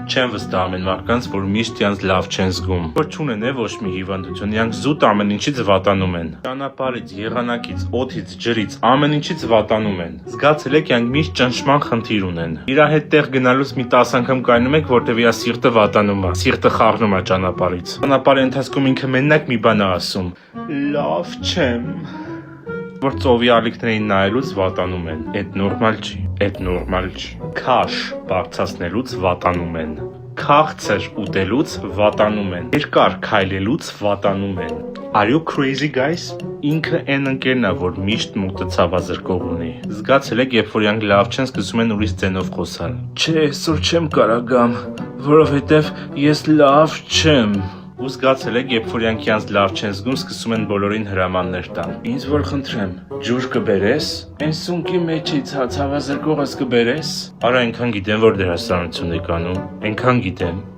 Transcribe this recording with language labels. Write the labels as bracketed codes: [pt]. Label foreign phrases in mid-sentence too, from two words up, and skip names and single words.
[hy] Չեմ վստահում այն մարդկանց, որ միշտ իրանց լավ չեն զգում։ Որ չունեն ոչ մի հիվանդություն, իրանք զուտ ամեն ինչից վատանում են։ Ճանապարհից, եղանակից, օդից, ջրից, ամեն ինչից վատանում են։ Զգացել եք իրանք միշտ ճնշման խնդիր ունեն։ Իրա հետ տեղ գնալուց մի 10 անգամ կայնում եք, որտեվ իրա սիրտը վատանում է, սիրտը խառնում է ճանապարհից։ Ճանապարհի ընթացքում ինքը մենակ մի բան է ասում. լավ չեմ։ Որ ծովի ալիքներին նայելուց վատանում են։ Էդ նորմալ չի, էդ նորմալ չի։ Քաշ բարձրացնելուց վատանում են։ Քաղցր ուտելուց վատանում են։ Երկար քայլելուց վատանում են։ [en] Are you crazy guys? [hy] Ինքը այն ընկերն է, որ միշտ մուտը ցավազրկող ունի։ Զգացել եք, երբ որ իրանք լավ չեն, սկսում են ուրիշ ձենով խոսալ։ Չէ, այսօր չեմ կարա գամ, որովհետև ես լավ չեմ։ Ու զգացել եք, երբ որ իրանք իրանց լավ չեն զգում, սկսում են բոլորին հրամաններ տալ։ Ինձ որ խնդրեմ, ջուր կբերես։ Այն սունկի մեջից ցավազրկողս կբերես։ Արա այնքան գիտեմ, որ դերասանություն եք անում, այնքան գիտեմ։